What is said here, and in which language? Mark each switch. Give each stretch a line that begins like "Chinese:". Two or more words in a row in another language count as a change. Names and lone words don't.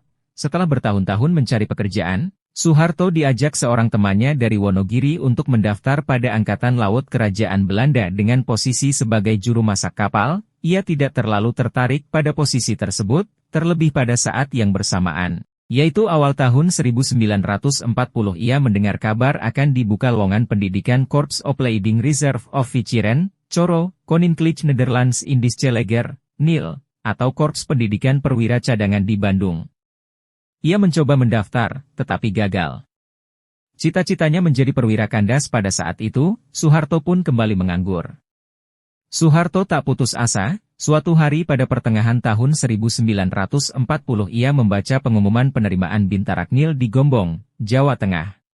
Indonesian: Setelah bertahun-tahun mencari pekerjaan, Soeharto diajak seorang temannya dari Wonogiri untuk mendaftar pada Angkatan Laut Kerajaan Belanda dengan posisi sebagai juru masak kapal. Ia tidak terlalu tertarik pada posisi tersebut, terlebih pada saat yang bersamaan. Yaitu awal tahun 1940 ia mendengar kabar akan dibuka lowongan pendidikan Korps Opleiding Reserve Officieren, Coro, Koninklijke Nederlands Indische Leger, NIL, atau Korps Pendidikan Perwira Cadangan di Bandung. Ia mencoba mendaftar, tetapi gagal. Cita-citanya menjadi perwira kandas pada saat itu, Soeharto pun kembali menganggur. Soeharto tak putus asa, suatu hari pada pertengahan tahun 1940 ia membaca pengumuman penerimaan Bintarak NIL di Gombong, Jawa Tengah.